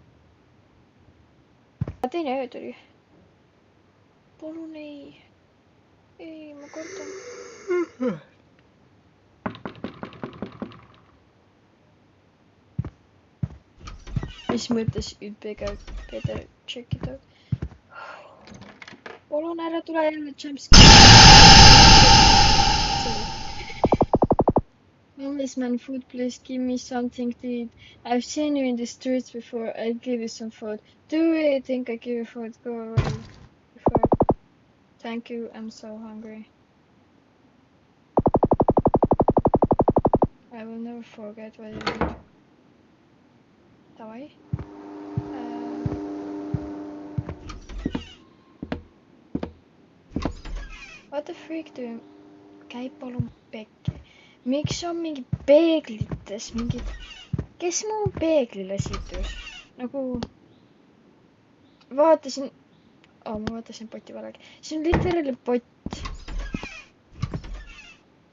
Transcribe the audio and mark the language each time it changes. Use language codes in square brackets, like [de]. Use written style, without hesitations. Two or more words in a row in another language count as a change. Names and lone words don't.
[et] Teine öö tuli. Palun ei. Ei, ma kordan. Mis mõttes [en] you'd better check it out. [et] Palun ära tule jälle jumpscare. [en] Homeless man, food, please give me something to eat. I've seen you in the streets before. I'll give you some food. Do you really think I give you food? Go away. Before. Thank you, I'm so hungry. I will never forget what you did. Davai. What the freak do you... [et] Käib palun pekki. Miks on mingi peeglites mingid... Kes mu peeglile situs? Nagu... Vaatasin... ma vaatasin poti valegi. See on literally pott. Kus on mu kass?